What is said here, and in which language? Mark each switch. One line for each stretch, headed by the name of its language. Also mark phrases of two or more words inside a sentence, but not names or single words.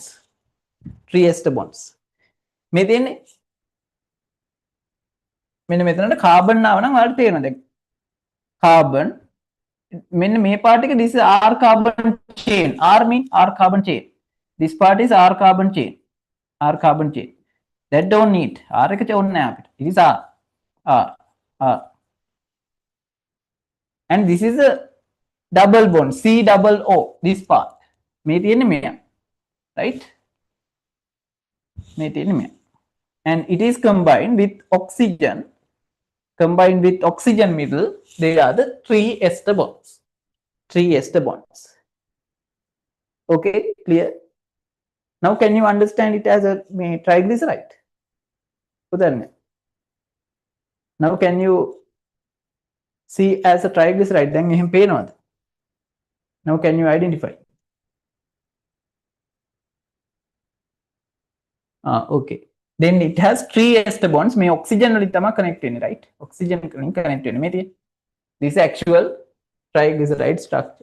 English: 3 ester bonds.
Sinhala: මේ තියෙන්නේ මෙන්න මෙතනට carbon ආව නම් ඔයාලට තේරෙනවා දැන්. Carbon මෙන්න මේ part එක,
English: this is R carbon chain. R mean R carbon chain. This part is R carbon chain. R carbon chain. That don't need.
Sinhala: R එක ඕනේ නැහැ අපිට.
English: It is R. And this is a double bond, C double O, this part.
Sinhala: මේ තියෙන්නේ මෙයා. Right? මේ තියෙන්නේ මෙයා.
English: And it is combined with oxygen. Combined with oxygen middle, they are the 3 ester bonds. 3 ester bonds. Okay, clear? Now can you understand it as a triglyceride? Now can you see as a triglyceride?
Sinhala: Then එහෙම පේනවද?
English: Now can you identify? Okay. Then it has 3 ester bonds.
Sinhala: මේ oxygen වලින් තමයි connect වෙන්නේ, right? Oxygen වලින් connect වෙන්නේ. මේ තියෙන්නේ.
English: This is actual triglyceride structure.